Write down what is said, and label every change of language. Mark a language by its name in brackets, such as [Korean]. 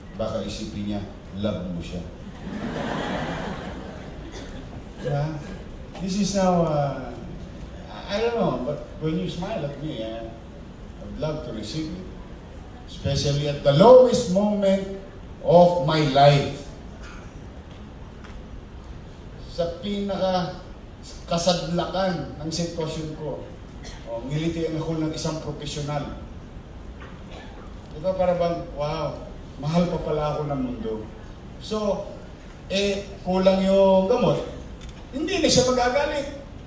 [Filipino] Baka isipin niya, love mo siya. [English] Yeah. This is now, I don't know, but when you smile at me, I'd love to receive it. Especially at the lowest moment of my life. [Filipino] Sa pinaka-kasadlakan ng sitwasyon ko, ngilitian ako ng isang profesional. Diba para bang, wow, mahal pa pala ako ng mundo. So, kulang yung gamot. Hindi na siya magagalit.